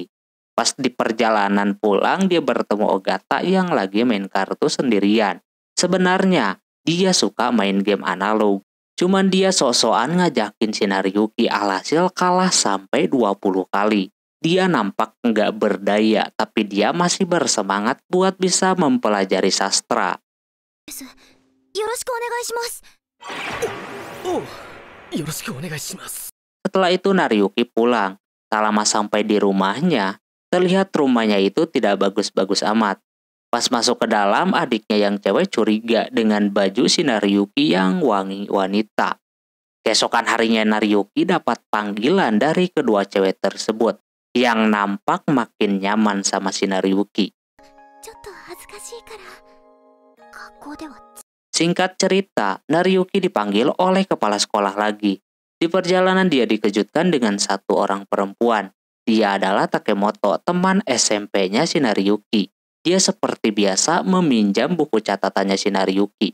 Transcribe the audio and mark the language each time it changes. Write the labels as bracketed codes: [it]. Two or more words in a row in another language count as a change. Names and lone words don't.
[id] Pas di perjalanan pulang dia bertemu Ogata yang lagi main kartu sendirian. Sebenarnya, dia suka main game analog. Cuman dia sok-sokan ngajakin si Nariyuki, alhasil kalah sampai 20 kali. Dia nampak nggak berdaya, tapi dia masih bersemangat buat bisa mempelajari sastra. [ja] よろしくお願いします。おう、よろしくお願いします。 [id] Setelah itu Nariyuki pulang. Tak lama sampai di rumahnya, terlihat rumahnya itu tidak bagus-bagus amat. Pas masuk ke dalam, adiknya yang cewek curiga dengan baju si Nariyuki yang wangi wanita. Keesokan harinya Nariyuki dapat panggilan dari kedua cewek tersebut yang nampak makin nyaman sama si Nariyuki. [ja] ちょっと恥ずかしいから学校では [id] Singkat cerita, Nariyuki dipanggil oleh kepala sekolah lagi. Di perjalanan dia dikejutkan dengan satu orang perempuan. Dia adalah Takemoto, teman SMP-nya si Nariyuki. Dia seperti biasa meminjam buku catatannya si Nariyuki.